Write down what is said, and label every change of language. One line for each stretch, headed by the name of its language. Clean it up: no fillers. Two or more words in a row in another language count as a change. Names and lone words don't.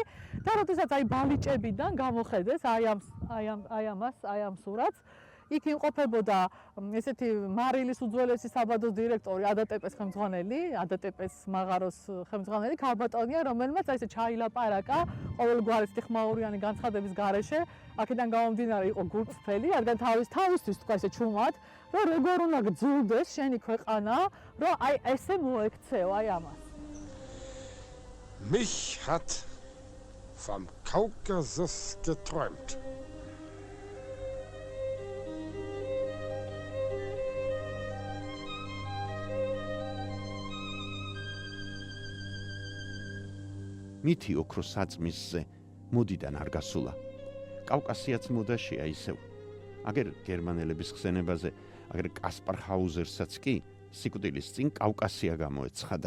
Georgian: და როდესაც აი ბალიჭებიდან გამოხედეს აი ამ სურათს, იქ იმყოფებოდა ესეთი მარილის უძველესი საბადოს დირექტორი ADTP-ს ხელმძღვანელი, ADTP-ს მაღაროს ხელმძღვანელი ქალბატონია, რომელმაც აი ესე ჩაილაპარაკა ყოველგვარი სტიხმაურიანი განცხადების გარეშე, აქედან გამომდინარე იყო გულწრფელი, რადგან თავისთვის თქვა ესე ჩუმად, რომ როგორ უნდა გძულდეს შენი ქვეყანა, რომ აი ესე მოექცეო აი ამას.
German: Mich hat vom Kaukasus geträumt.
Georgian: მითი ოქროს საწმისზე მოდიდან არ გასულა. კავკასიაც მოდაშია ისევ. აგერ გერმანელების ხსენებაზე, აგერ კასპარ ჰაუზერსაც კი სიკვდილის წინ კავკასია გამოეცხადა.